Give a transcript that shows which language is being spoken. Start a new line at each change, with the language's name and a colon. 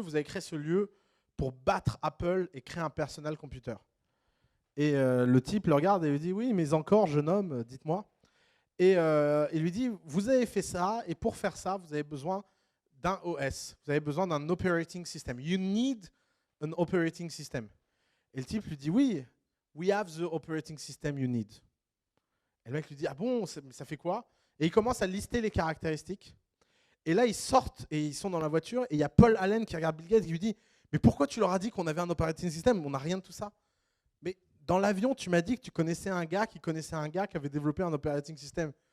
French: Vous avez créé ce lieu pour battre Apple et créer un personal computer. Et le type le regarde et lui dit, oui, mais encore, jeune homme, dites-moi. Et il lui dit, vous avez fait ça, et pour faire ça, vous avez besoin d'un OS. Vous avez besoin d'un operating system.
English: You need an operating system.
French: Et le type lui dit, oui,
English: we have the operating system you need.
French: Et le mec lui dit, ah bon, ça fait quoi? Et il commence à lister les caractéristiques. Et là, ils sortent et ils sont dans la voiture. Et il y a Paul Allen qui regarde Bill Gates et qui lui dit, mais pourquoi tu leur as dit qu'on avait un operating system? On n'a rien de tout ça. Mais dans l'avion, tu m'as dit que tu connaissais un gars qui connaissait un gars qui avait développé un operating system.